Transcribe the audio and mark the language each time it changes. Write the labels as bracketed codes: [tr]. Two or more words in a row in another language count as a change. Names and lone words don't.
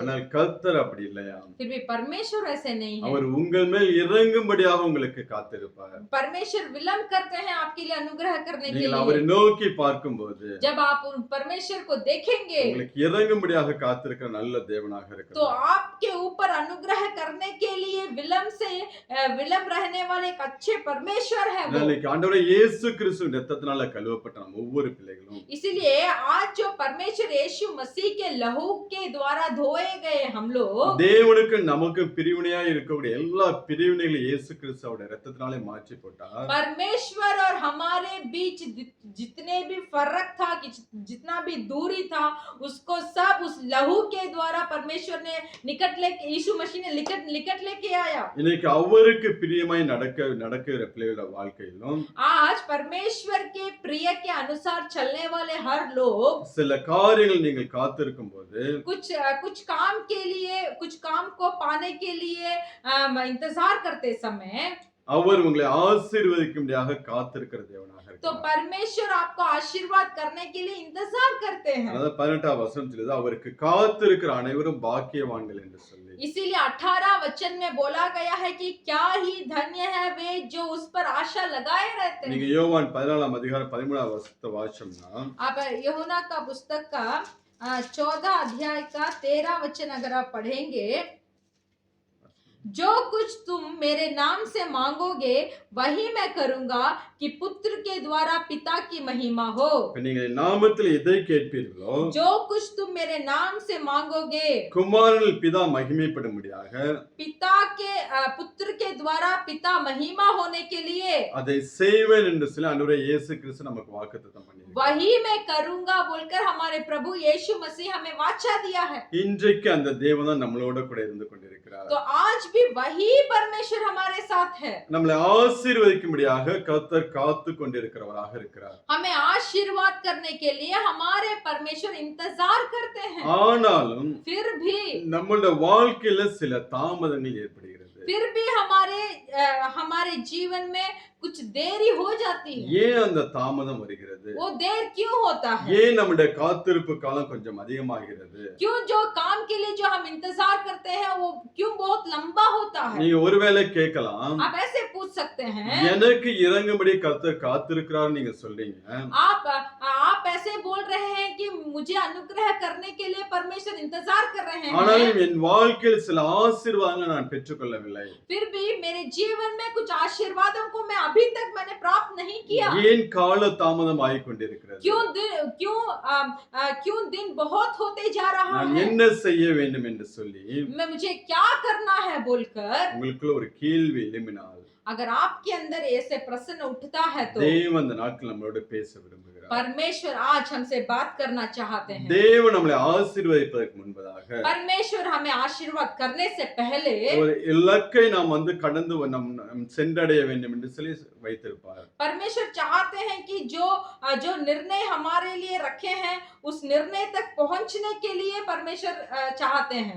[ta] ஆனால் கர்த்தர் அப்படி இல்லையா. [hi] फिर भी परमेश्वर ऐसे नहीं है। [ta] அவர் உங்கள் மேல் இறங்கும்படியாக உங்களுக்கு காத்திருப்பார். [hi] परमेश्वर विलंब करते हैं आपके लिए अनुग्रह करने के [ta] நீங்கள் [hi] लिए। [ta] அவரை நோக்கி பார்க்கும்போது [hi] जब आप उन परमेश्वर को देखेंगे [ta] உங்களுக்கு இறங்கும்படியாக காத்திருக்கிற நல்ல தேவனாக [hi] तो [ta] இருக்கிறார். [hi] आपके ऊपर अनुग्रह करने के लिए विलंब रहने वाले एक अच्छे परमेश्वर है वो। [ta] இன்னைக்கு ஆண்டவரே இயேசு கிறிஸ்துவின் இரத்தத்தினால கழுவப்பட்ட நம்ம ஒவ்வொரு பிள்ளைகளும் [hi] इसीलिए आज जो परमेश्वर यीशु मसीह के लहू के द्वारा धोए गए हम लोग, [ta] தேவனுக்கு நமக்கு பிரிவினையா இருக்கக்கூடிய எல்லா பிரிவினைகளையும் இயேசு கிறிஸ்துவோட இரத்தத்தினாலே மாற்றி போட்டார். [hi] परमेश्वर और हमारे बीच जितने भी फर्क था, जितना भी दूरी था, उसको सब उस लहू के द्वारा परमेश्वर ने निकट लेके, यीशु मसीह ने निकट लेके आया। [ta] இன்னைக்கு அவருக்கு பிரியமாய் நடக்கிற பிள்ளைகளோட வாழ்க்கையிலும் [hi] आज परमेश्वर के प्रिय के अनुसार चलने वाले हर लोग [ta] சில காரியங்கள் நீங்கள் காத்திருக்கும் போது [hi] कुछ काम के लिए, कुछ काम को पाने के लिए इंतजार करते समय [ta] அவர் உங்களை ஆசீர்வதிக்கும்படியாக காத்திருக்கிற தேவனாக [hi] तो [ta] இருக்கிறார். [hi] परमेश्वर आपको आशीर्वाद करने के लिए इंतजार करते हैं। [ta] அதாவது 18ஆம் வசனம் சொல்லுது அவருக்கு காத்திருக்கிற அனைவரும் பாக்கியவான்கள் என்று சொல்லி. [hi] इसीलिए 18 वचन में बोला गया है कि क्या ही धन्य है वे जो उस पर आशा लगाए रहते [ta] நீங்க [hi] हैं। [ta] யோவான் 14ஆம் அதிகாரம் 13ஆம் வசனத்தை வாசிச்சோம்னா [hi] आप यूहन्ना का पुस्तक का 14 अध्याय का 13 वचन अगर आप पढ़ेंगे, जो कुछ तुम मेरे नाम से मांगोगे वही मैं करूंगा कि पुत्र के द्वारा पिता की महिमा हो। [ta] இப்ப நீங்க நாமத்தில் எதை கேட்பீர்களோ [hi] जो कुछ तुम मेरे नाम से मांगोगे, [ta] குமாரனில் பிதா மகிமைப்படும்படியாக [hi] पिता के पुत्र के द्वारा पिता महिमा होने के लिए [ta] அதை செய்வேன் என்று சொல்லி ஆண்டவரே இயேசு கிறிஸ்து நமக்கு வாக்குத்தத்தம் பண்ணியிருக்கிறார். [hi] वही मैं करूंगा बोलकर हमारे प्रभु यीशु मसीह हमें वाचा दिया है। [ta] இன்றைக்கு அந்த தேவன் தான் நம்மளோட கூட இருந்து கொண்டிருக்கிறார். [hi] तो आज भी वही परमेश्वर हमारे साथ है। [ta] நம்மளை ஆசீர்வதிக்கும்படியாக கர்த்தர் காத்து கொண்டிருக்கிறவராக இருக்கிறார். [hi] हमें आशीर्वाद करने के लिए हमारे परमेश्वर इंतजार करते हैं। [ta] ஆனாலும் [hi] फिर भी [ta] நம்மளோட வாழ்க்கையில சில தாமதங்கள் ஏற்படுகிறது. [hi] फिर भी हमारे जीवन में कुछ देरी हो जाती है। [ta] ஏன் அந்த தாமதம் வருகிறது? [hi] वो देर क्यों होता है? [ta] ஏன் நம்முடைய காத்திருப்பு காலம் கொஞ்சம் அதிகமாகிறது? [hi] क्यों जो काम के लिए जो हम इंतजार करते हैं वो क्यों बहुत लंबा होता है? [ta] நீங்க ஒருவேளை கேட்கலாம், [hi] आप ऐसे पूछ सकते हैं। [ta] எனக்கு இறங்கும்படி கர்த்தர் காத்திருக்கிறார் நீங்க சொல்றீங்க. [hi] आप ऐसे बोल रहे हैं कि मुझे अनुग्रह करने के लिए परमेश्वर इंतजार कर रहे हैं। [ta] ஆனாலும் என் வாழ்க்கையில் சில ஆசீர்வாதங்களை நான் பெற்றுக்கொள்ளவில்லை. [hi] फिर भी मेरे जीवन में कुछ आशीर्वादों को मैं अभी तक मैंने प्राप्त नहीं किया। [ta] ஏன் கால தாமதம் ஆகிக் கொண்டிருக்கிறது? [hi] क्यों दिन बहुत होते जा रहा [ta] நான் [hi] है? [ta] என்ன செய்ய வேண்டும் என்று சொல்லி [hi] मुझे क्या करना है बोलकर [ta] உங்களுக்குள்ள ஒரு கேள்வி எழும்பினால், [hi] अगर आपके अंदर ऐसे प्रश्न उठता है तो [ta] தேவன் அந்த நாட்கள் நம்மளோட பேச விரும்புகிறார். [hi] परमेश्वर आज हमसे बात करना चाहते हैं। [ta] தேவன் நம்மளை ஆசீர்வதிப்பதற்கு முன்பதாக [hi] परमेश्वर हमें आशीर्वाद करने से पहले [ta] ஒரு இலக்கை நாம் கடந்து நம் சென்றடைய வேண்டும் என்று சொல்லி வைத்திருப்பார். [hi] परमेश्वर चाहते हैं कि जो निर्णय हमारे लिए रखे हैं उस निर्णय तक पहुंचने के लिए परमेश्वर चाहते हैं।